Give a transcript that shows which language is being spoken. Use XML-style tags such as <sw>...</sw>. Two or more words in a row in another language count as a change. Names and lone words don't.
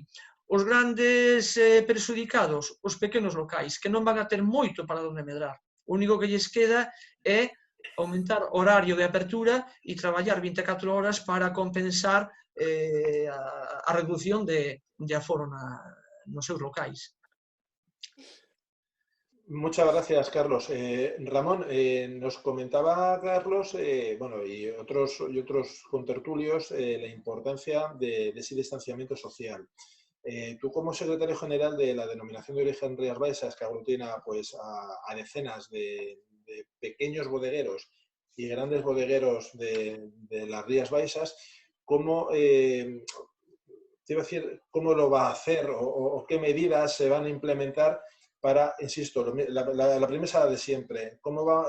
<gl>Os grandes perjudicados, os pequenos locais, que non van a ter moito para onde medrar. O único que lles queda é aumentar o horario de apertura e traballar 24 horas para compensar a reducción de aforo nos seus locais.</gl> <es>Muchas gracias, Carlos. Ramón, nos comentaba Carlos, bueno, y otros contertulios, la importancia de ese distanciamiento social. Tú, como secretario general de la denominación de origen Rías Baixas, que aglutina pues, a decenas de pequeños bodegueros y grandes bodegueros de las Rías Baixas, ¿cómo, te iba a decir, cómo lo va a hacer o qué medidas se van a implementar para, insisto, la premisa de siempre, ¿cómo</es>